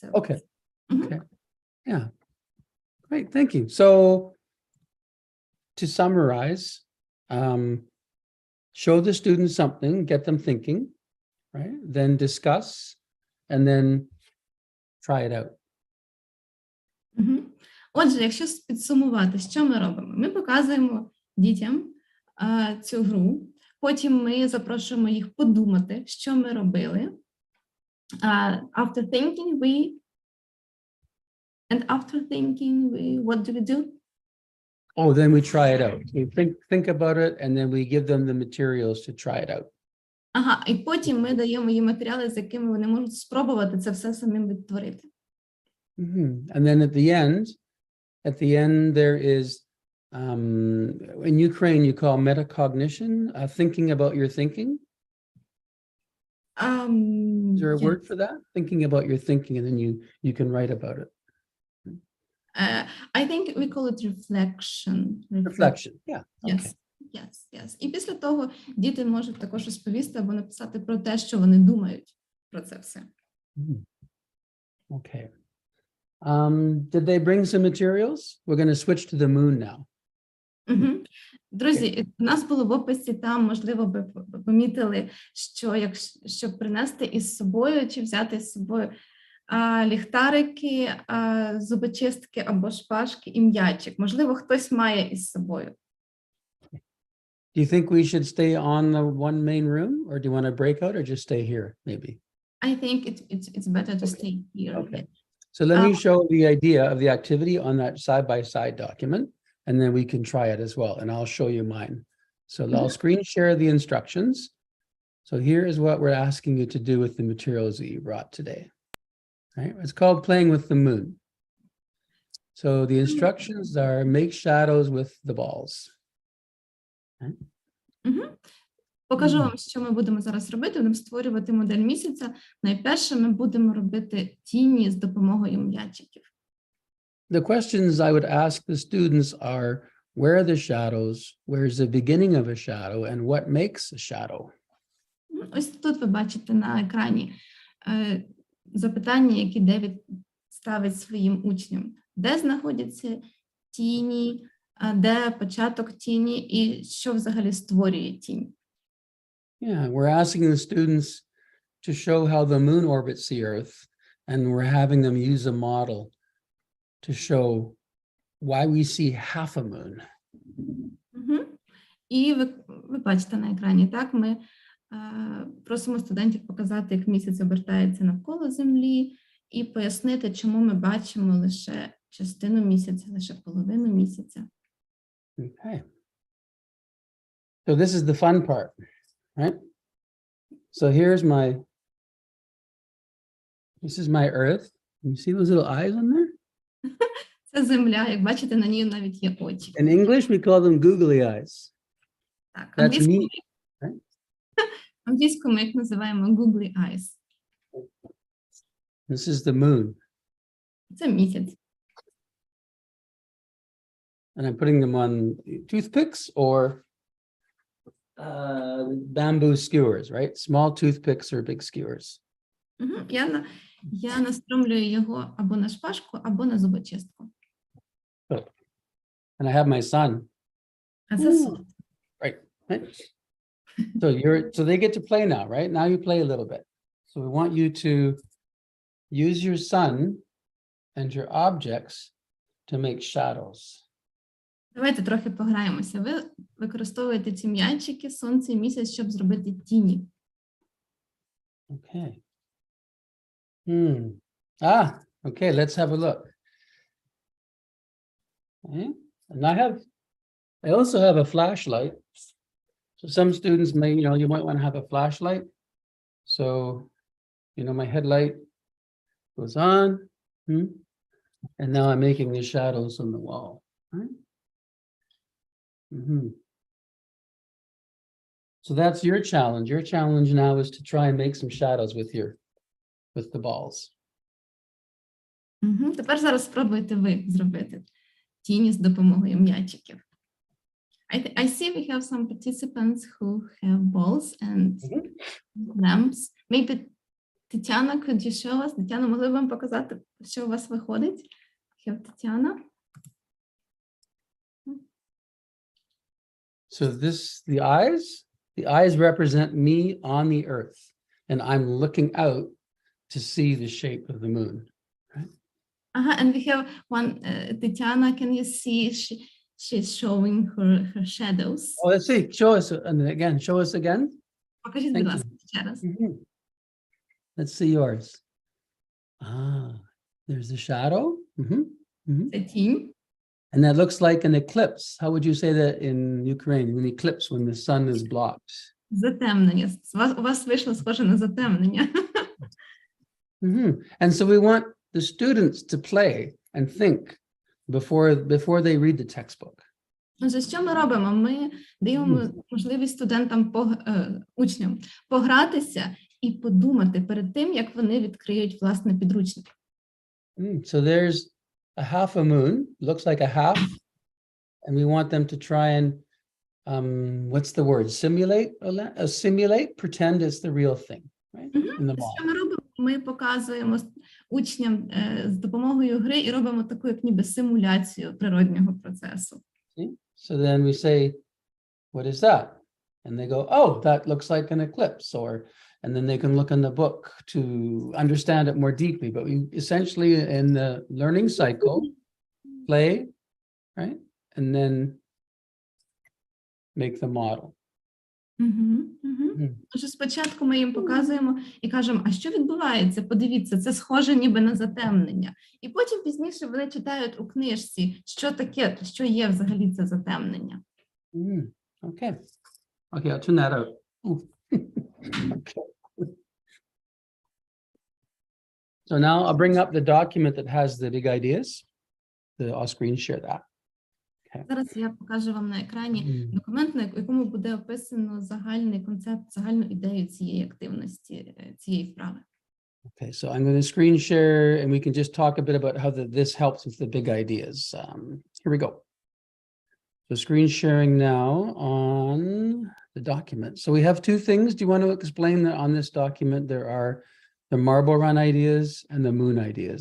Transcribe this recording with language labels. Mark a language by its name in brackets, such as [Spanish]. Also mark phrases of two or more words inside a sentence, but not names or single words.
[English] Okay. Okay. Yeah. Great. Thank you. So to summarize, show the students something, get them thinking, right? Then discuss, and then try it out. [Ukrainian] Отже, якщо підсумувати, що ми робимо? Ми показуємо дітям цю гру, потім ми запрошуємо їх подумати, що ми робили. [English] After thinking, what do we do? Oh, then we try it out. We think about it, and then we give them the materials to try it out. [Ukrainian] Ага, і потім ми даємо їм матеріали, з якими вони можуть спробувати це все самим відтворити. [English] And then at the end there is, in Ukraine you call metacognition, thinking about your thinking. Is there a word for that? Thinking about your thinking, and then you can write about it. I think we call it reflection. Reflection, yeah. Okay. Yes. [Ukrainian] І після того діти можуть також розповісти або написати про те, що вони думають про це все. [English] Okay. Did they bring some materials? We're going to switch to the moon now. [Ukrainian] Друзі, у нас було в описі, там, можливо, ви помітили, що щоб принести із собою чи взяти з собою ліхтарики, зубочистки або шпажки і м'ячик. Можливо, хтось має із собою. [English] Do you think we should stay on the one main room, or do you want to break out, or just stay here, maybe? I think it's better to stay here. Okay. So let me show the idea of the activity on that side-by-side document, and then we can try it as well, and I'll show you mine. So I'll screen share the instructions. So here is what we're asking you to do with the materials that you brought today. Right? It's called playing with the moon. So the instructions are make shadows with the balls. [Ukrainian] Покажу вам, що ми будемо зараз робити. Будемо створювати модель місяця. Найперше ми будемо робити тіні з допомогою м'ячиків. [English] The questions I would ask the students are, where are the shadows? Where is the beginning of a shadow? And what makes a shadow? [Ukrainian] Ось тут ви бачите на екрані запитання, які Девід ставить своїм учням. Де знаходяться тіні, де початок тіні і що взагалі створює тінь? [English] Yeah, we're asking the students to show how the moon orbits the Earth, and we're having them use a model to show why we see half a moon. [Ukrainian] І ви бачите на екрані, так? Ми Просимо студентів показати, як місяць обертається навколо Землі, і пояснити, чому ми бачимо лише частину місяця, лише половину місяця. [English] Okay. So this is the fun part, right? So this is my Earth. You see those little eyes on there? [Ukrainian] Це Земля, як бачите, на ній навіть є очі. [English] In English, we call them googly eyes. [Ukrainian] Так, [English] That's me. Right? [Ukrainian] англійською ми їх називаємо [English] googly eyes. This is the moon. [Ukrainian] Це місяць. [English] And I'm putting them on toothpicks or bamboo skewers, right? Small toothpicks or big skewers. [Ukrainian] Угу. Я настромлюю його або на шпажку, або на зубочистку. [English] And I have my son. [Ukrainian] А це суд. [English] Right. So they get to play now, right? Now you play a little bit. So we want you to use your sun and your objects to make shadows. [Ukrainian] Давайте трохи пограємося. Ви використовуєте ці м'ячики, сонце і місяць, щоб зробити тіні. [English] Okay. Okay, let's have a look. Okay. And I also have a flashlight. So some students may, you might want to have a flashlight. So, my headlight goes on. And now I'm making the shadows on the wall. Right? So that's your challenge. Your challenge now is to try and make some shadows with the balls. [Ukrainian] Тепер зараз спробуйте ви зробити тіні з допомогою м'ячиків. [English] I see we have some participants who have balls and lamps. Maybe Тетяна, could you show us? [Ukrainian] Тетяна, могли б вам показати, що у вас виходить? [English] Have Тетяна. So the eyes represent me on the earth, and I'm looking out to see the shape of the moon. Right? And we have one, Tatiana, can you see she's showing her shadows? Oh, let's see. Show us, and again, show us again. [Ukrainian] Покажіть, будь ласка, ще раз. [English] Let's see yours. There's the shadow. [Ukrainian] Це тінь. [English] And that looks like an eclipse. How would you say that in Ukraine? An eclipse when the sun is blocked. [Ukrainian] Затемнення. У вас вийшло схоже на затемнення. [English] And so we want the students to play and think before they read the textbook. [Ukrainian] Отже, що ми робимо? Ми даємо можливість студентам, учням погратися і подумати перед тим, як вони відкриють власне підручник. [English] So there's a half a moon, looks like a half, and we want them to try and, what's the word? Simulate, pretend it's the real thing, right? In the model. [Ukrainian] Що ми робимо? Ми показуємо учням з допомогою гри і робимо таку, як ніби симуляцію природнього процесу. [English] So then we say, what is that? And they go, oh, that looks like an eclipse, and then they can look in the book to understand it more deeply. But we essentially, in the learning cycle, play, right? And then make the model. [Ukrainian] Отже, спочатку ми їм показуємо і кажемо, а що відбувається? Подивіться, це схоже ніби на затемнення. І потім пізніше вони читають у книжці, що таке, що є взагалі це затемнення. [English] Okay, I'll turn that out. Okay. So now I'll bring up the document that has the big ideas. I'll screen share that. [Ukrainian] Зараз я покажу вам на екрані документ, на якому буде описано загальний концепт, загальну ідею цієї активності, цієї вправи. [English] Okay, so I'm going to screen share and we can just talk a bit about how this helps with the big ideas. Here we go. So screen sharing now on the document. So we have two things. Do you want to explain that on this document there are the marble run ideas and the moon ideas?